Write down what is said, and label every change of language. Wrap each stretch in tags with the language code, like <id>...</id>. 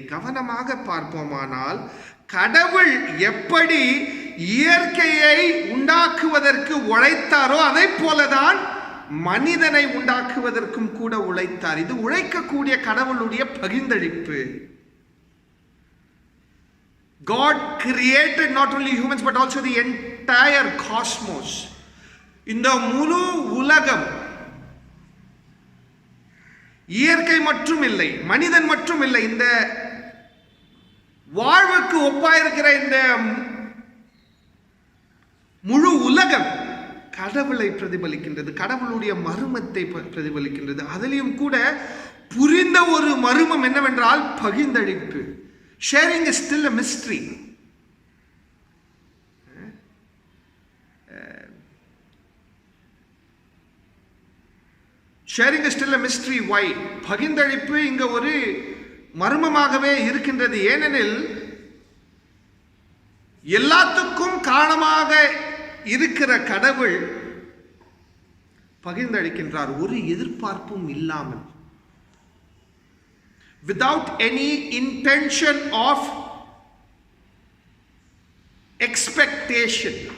<ta>கவனமாக பார்ப்போமானால், கடவுள் எப்படி இயற்கையை உண்டாக்குவதற்கு உழைத்தாரோ அதை போலதான் மனிதனை உண்டாக்குவதற்கும் கூட உழைத்தார். இது உழைக்கக்கூடிய கடவுளுடைய பகிர்ந்தளிப்பு.</ta> <en>God created not only humans but also the entire cosmos.</en> <ta>இந்த முழு உலகம் இயற்கை மட்டும் இல்லை, மனிதன் மட்டும் இல்லை, இந்த வாழ்வுக்கு ஒப்பாயிருக்கிற இந்த முழு உலகம் கடவுளை பிரதிபலிக்கின்றது, கடவுளுடைய மர்மத்தை பிரதிபலிக்கின்றது. அதிலும் கூட புரிந்த ஒரு மர்மம் என்னவென்றால் பகிர்ந்தளிப்பு.</ta> <en>Sharing is still a mystery. Sharing is still a mystery. Why?</en> <ta>பகிர்ந்தளிப்பு இங்க ஒரு மர்மமாகவே இருக்கின்றது. ஏனெனில் எல்லாத்துக்கும் காரணமாக இருக்கிற கடவுள் பகிர்ந்தளிக்கின்றார், ஒரு எதிர்பார்ப்பும் இல்லாமல்,</ta> <en>without any intention of expectation.</en>